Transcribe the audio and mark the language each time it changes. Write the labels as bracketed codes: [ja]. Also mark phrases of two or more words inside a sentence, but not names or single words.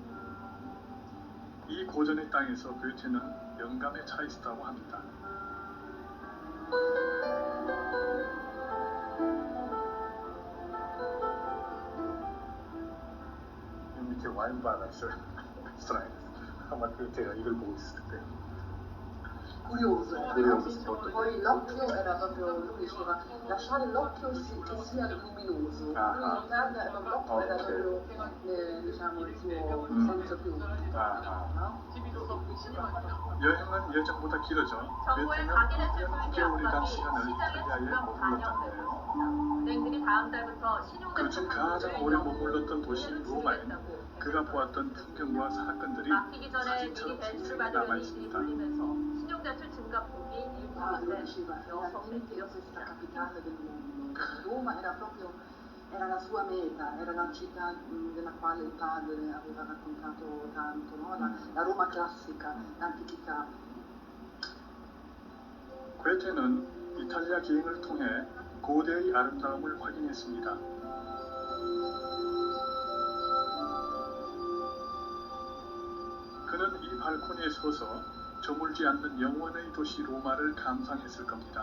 [ko] 이 고전의 땅에서 괴테는 영감에 차 있었다고 합니다. 밑에 와인바가 있어요. 스트라이크. 아마 괴테가 이걸 보고 있을 때. [it] Curioso, Curioso. poi l'occhio era proprio, lui diceva lasciare l'occhio che sia luminoso, Ah. lui in Italia l'occhio era Ok. proprio diciamo il suo senso più no? [ko] 여행은 예정보다 길어져 괴테는 9개월이란 시간을 이탈리아에 머물렀다는데요. 은행들이 다음 달부터 신용대출 그중 가장 오래 머물렀던 도시 로마엔 그가 보았던 풍경과 사건들이 막히기 전에 미리 사진처럼 대출을 생생히 받으려는 일이 남아있습니다. 몰리면서 신용대출 증가폭이 [it] Ah, lui [ko] 일부러 [it] diceva, finalmente io sono stata capitale del mondo. Roma era proprio, era la sua meta, era la città della quale il padre aveva raccontato tanto, no? La Roma classica, l'antichità. [ko] 괴테는 이탈리아 기행을 통해 고대의 아름다움을 확인했습니다. 그는 이 발코니에 서서 저물지 않는 영원의 도시 로마를 감상했을 겁니다.